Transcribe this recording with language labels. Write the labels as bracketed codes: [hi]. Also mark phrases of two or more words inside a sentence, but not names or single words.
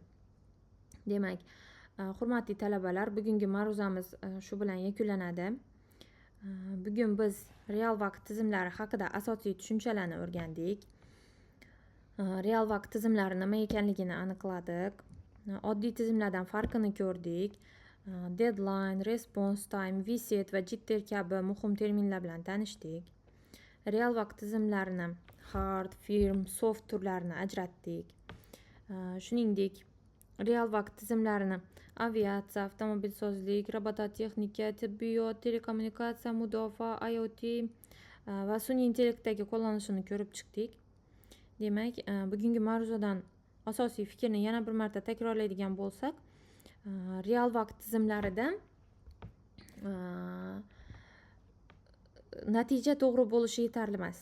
[uz] Demak, hurmatli talabalar, bugungi ma'ruzamiz shu bilan yakunlanadi. Bugun biz real vaqt tizimlari haqida asosiy tushunchalarni o'rgandik. Real vaqt tizimlari nima ekanligini aniqladik. Oddiy tizimlardan farqini ko'rdik. [en] Deadline, response time, reset [uz] va jitter kabi muhim terminlar bilan tanishdik. Real vaqt tizimlarini [en] hard, firm, soft [uz] turlarini ajratdik. Shuningdek, real vaqt tizimlarini aviatsiya, avtomobilsozlik, robototexnika, tibbiyot, telekommunikatsiya, mudofaa, IoT va sun'iy intellektdagi qo'llanishini ko'rib chiqdik. Demak, bugungi ma'ruzadan asosiy fikrni yana bir marta takrorlaydigan bo'lsak, real vaqt tizimlarida natija to'g'ri bo'lishi yetarli emas.